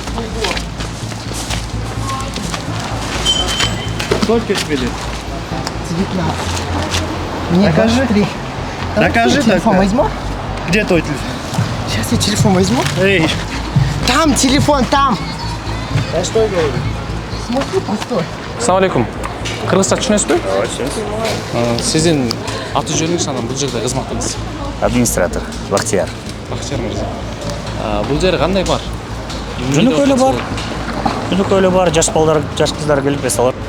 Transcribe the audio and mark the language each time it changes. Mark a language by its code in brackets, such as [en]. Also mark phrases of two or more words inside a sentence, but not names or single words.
[ru] Сколько тебе лет? 19. Мне Докажи. 23. Докажи Давай телефон тогда. возьму. Где твой телефон? Сейчас я телефон возьму. Эй, Там телефон, там. я что говорю? Смотри, постой. [ar] السلام عليكم. [ky] Кыргызча түшүнөсүзбү? Ооба. Сиздин аты жөнүңүз анан бул жерде кызматыңыз? Администратор Бактияр. Бактияр мырза. Бул жер кандай бар? Жөнөкөйлө бар. Жөнөкөйлө бар, жаш балдар, жаш кыздар келип эс алат.